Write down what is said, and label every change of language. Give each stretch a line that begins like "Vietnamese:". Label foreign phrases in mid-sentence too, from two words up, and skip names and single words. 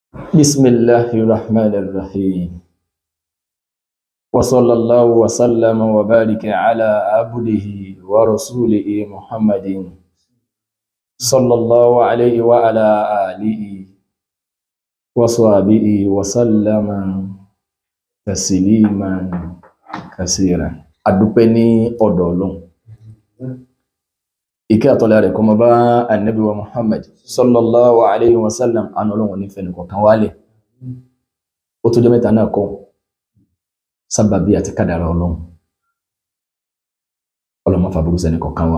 Arabic: بسم الله الرحمن الرحيم وصلى الله وسلم وبارك على عبده ورسوله محمد صلى الله عليه وعلى آله وصحبه وسلم تسليما كثيرا.
Yoruba: Adúpẹ́ ní ọ̀dọ̀ Ọlọ́run, ìkẹ́ àtọ́lá rẹ̀ kó máa bá Ànábì wa Muhammad
Arabic: صلى الله عليه وسلم.
Yoruba: Àánú Ọlọ́run ní fẹ́ni kọ̀ọ̀kan wálẹ̀. Ó tó jẹ́ mẹ́ta náà kọ́ sábàbí àti kádàrá Ọlọ́run. Ọlọ́run má fàbúrú sẹ́ni kọ̀ọ̀kan wa.